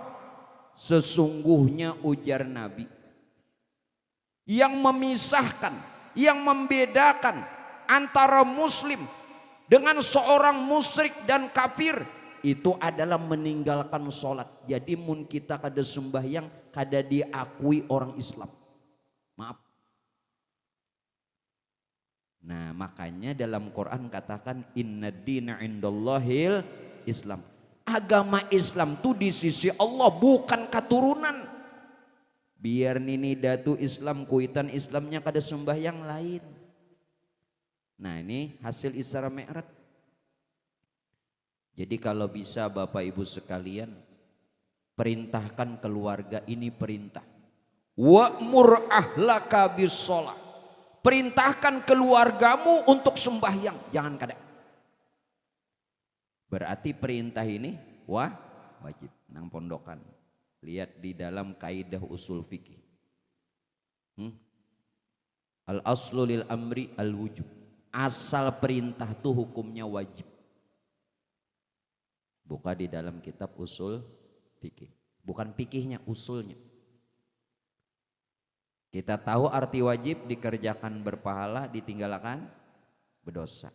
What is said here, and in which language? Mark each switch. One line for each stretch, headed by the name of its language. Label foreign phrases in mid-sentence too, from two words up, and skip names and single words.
Indonesian: Sesungguhnya ujar Nabi, yang memisahkan, yang membedakan antara muslim dengan seorang musyrik dan kafir itu adalah meninggalkan sholat.
Banjar: Jadi mun kita kada sembahyang kada diakui orang Islam.
Indonesian: Maaf. Nah makanya dalam Quran katakan
Arabic: إن الدين عند الله الإسلام.
Indonesian: Agama Islam tuh di sisi Allah bukan keturunan.
Banjar: Biar nini datu Islam kuitan Islamnya kada sembahyang lain.
Indonesian: Nah ini hasil Isra Mi'raj. Jadi kalau bisa Bapak Ibu sekalian, perintahkan keluarga, ini perintah.
Arabic: وأمر أهلك بالصلاة.
Indonesian: Perintahkan keluargamu untuk sembahyang,
Banjar: jangan kada.
Indonesian: Berarti perintah ini wajib nang pondokan. Lihat di dalam kaidah usul fikih.
Arabic: الأصل للأمر الوجوب.
Indonesian: Asal perintah tuh hukumnya wajib. Buka di dalam kitab usul fikih. Bukan fikihnya, usulnya. Kita tahu arti wajib, dikerjakan berpahala, ditinggalkan berdosa.